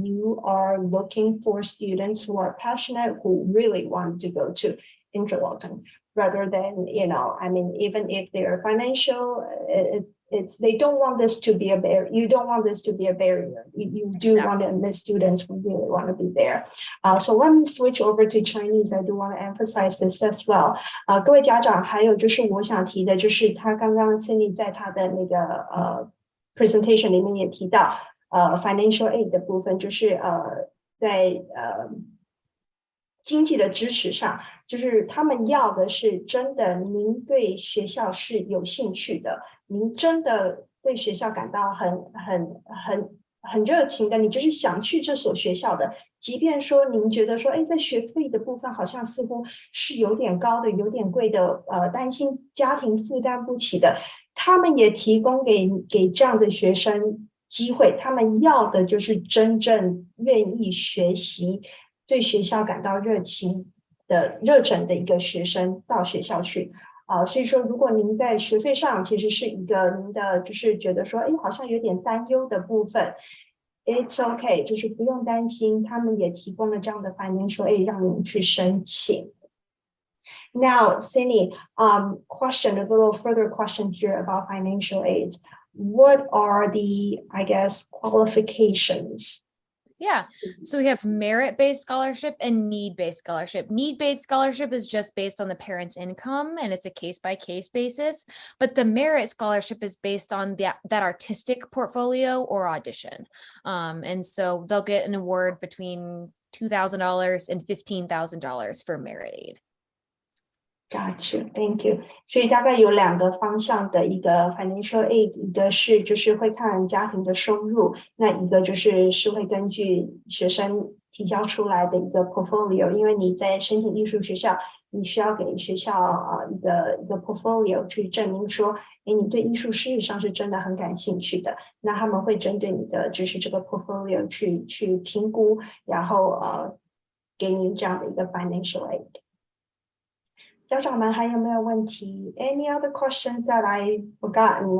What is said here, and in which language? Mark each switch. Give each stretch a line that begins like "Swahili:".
English: You are looking for students who are passionate, who really want to go to Interlochen, rather than, even if they're financial, they don't want this to be a barrier. You don't want this to be a barrier. You do want to admit students who really want to be there. So let me switch over to Chinese. I do want to emphasize this as well.
Chinese: 各位家长，还有就是我想提的，就是他刚刚 Cindy 在他的那个presentation 里面也提到financial aid 的部分，就是在经济的支持上，就是他们要的是真的您对学校是有兴趣的，您真的对学校感到很热情的，你就是想去这所学校的，即便说您觉得说，在学费的部分好像似乎是有点高的，有点贵的，担心家庭负担不起的，他们也提供给这样的学生机会，他们要的就是真正愿意学习，对学校感到热忱的一个学生到学校去。所以说如果您在学费上其实是一个您的就是觉得说好像有点担忧的部分，
English: it's okay，
Chinese: 就是不用担心，他们也提供了这样的 financial aid 让您去申请。
English: Now, Cindy, question, a little further question here about financial aids. What are the, I guess, qualifications? Yeah, so we have merit-based scholarship and need-based scholarship. Need-based scholarship is just based on the parent's income and it's a case-by-case basis, but the merit scholarship is based on that artistic portfolio or audition. And so they'll get an award between $2,000 and $15,000 for merit aid. Got you, thank you.
Chinese: 所以大概有2个方向的一个 financial aid， 一个是就是会看家庭的收入，那一个就是会根据学生提交出来的一个 portfolio， 因为你在申请艺术学校，你需要给学校一个 portfolio 去证明说，你对艺术事实上是真的很感兴趣的，那他们会针对你的就是这个 portfolio 去评估，然后给你这样的一个 financial aid。家长们还有没有问题
English: ？Any other questions that I forgotten?